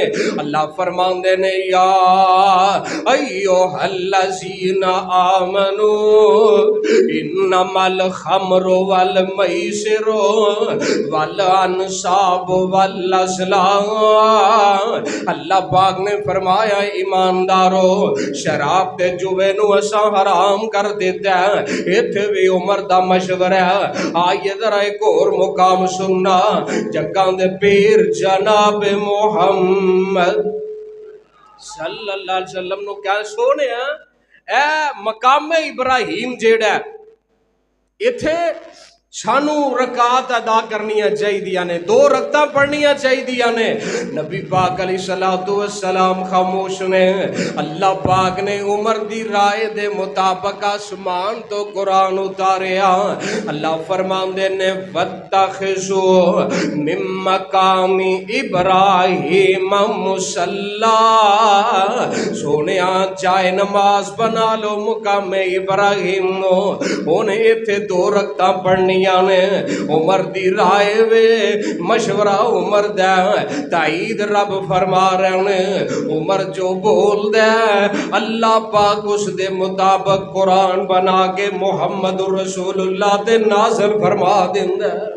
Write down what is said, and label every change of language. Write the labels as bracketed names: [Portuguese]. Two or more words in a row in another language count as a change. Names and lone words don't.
[Punjabi] اللہ فرمان دے نے [Arabic] یا ایوہ الذین آمنو انما الخمر والمیسر والانصاب والازلام، [Punjabi] اللہ پاک نے فرمایا ایماندارو شراب تے جوے نو اساں حرام کر دیتا ہے، ایتھے بھی عمر دا مشورہ ہے۔ آئیے ذرا ایک اور مقام سننا، جگاں دے پیر جناب محمد [Arabic] صلی اللہ علیہ وسلم [Punjabi] نو کیا سونے ہیں، اے مقام ابراہیم جیڑا ہے ایتھے سانو رکعت ادا کرنیاں چاہیے نے، دو رکعتاں پڑھنیاں چاہیے نے۔ نبی پاک [Arabic] علیہ السلام [Punjabi] خاموش نے، اللہ پاک نے عمر دی رائے دے مطابق آسمان تو قرآن اتاریا، اللہ فرمان دے نے [Arabic] وَاتَّخِذُوا مِن مَّقَامِ إِبْرَاهِيمَ مُصَلًّى، [Punjabi] سونیا جائے نماز بنا لو مقام ابراہیم نو، انہیں ایتھے دو رکعتاں پڑھنی نے۔ عمر دی رائے وے مشورہ عمر دے تائید رب فرما رہے ہیں، عمر جو بول دے اللہ پاک اس دے مطابق قرآن بنا کے محمد رسول اللہ تے نازل فرما دیندے۔